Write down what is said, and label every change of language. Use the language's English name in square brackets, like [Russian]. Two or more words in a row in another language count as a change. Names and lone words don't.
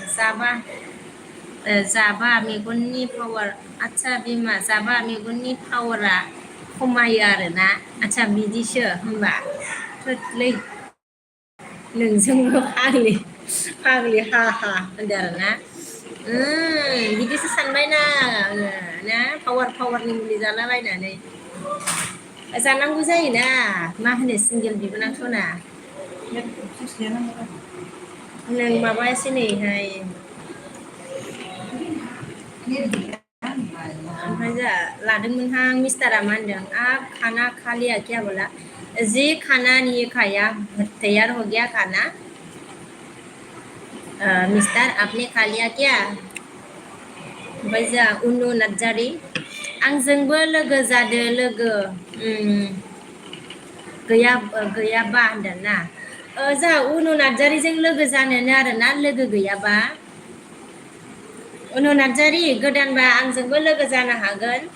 [Bodo] जाबा मेगननि पावार आदसा बिमा जाबा मेगननि पावारा खमायो आरोना आदसा बिदिसो होनबा थोदलै नोंजोंबो फाग्लि हा हा होनदो आरोना बिदिसो सानबायना आङो ना पावारनि मुलि जालाबायनानै जानांगौ जायोना मा होनो सिंगेल बिबोनां सना नों माबायासै नैहाय ओमफ्राय जा लादोंमोनहां मिस्टारा मा होनदों [Hindi] खाना खा लिया क्या [Bodo] बोला जी खाना नहीं खाया तैयार हो गया खाना मिस्टर आपने खा लिया क्या ओमफ्राय जा उनु नार्जारि आंजोंबो लोगो जादो लोगो गैयाबा होनदों ना जोंहा उनु नार्जारिजों लोगो जानोनो आरोना लोगो गैयाबा उनु नार्जारि गोदानबा आंजोंबो लोगो जानो हागोन